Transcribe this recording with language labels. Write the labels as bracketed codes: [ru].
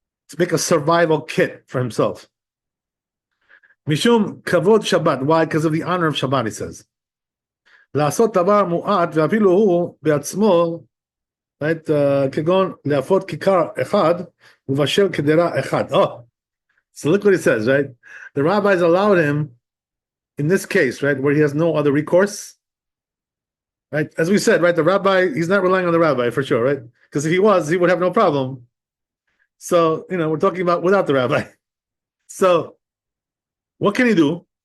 [en] To make a survival kit for himself. [he] Mishum kavod Shabbat. [en] Why? Because of the honor of Shabbat, he says. [he] לעשות דבר מועט, ואפילו הוא בעצמו, right, כגון להפות כיכר אחד, ובשל קדרה אחד. [en] Oh, so look what he says, right? The rabbis allowed him, in this case, right, where he has no other recourse, right? As we said, right, the rabbi, he's not relying on the rabbi for sure, right? Because if he was, he would have no problem. So, we're talking about without the rabbi. So, what can he do?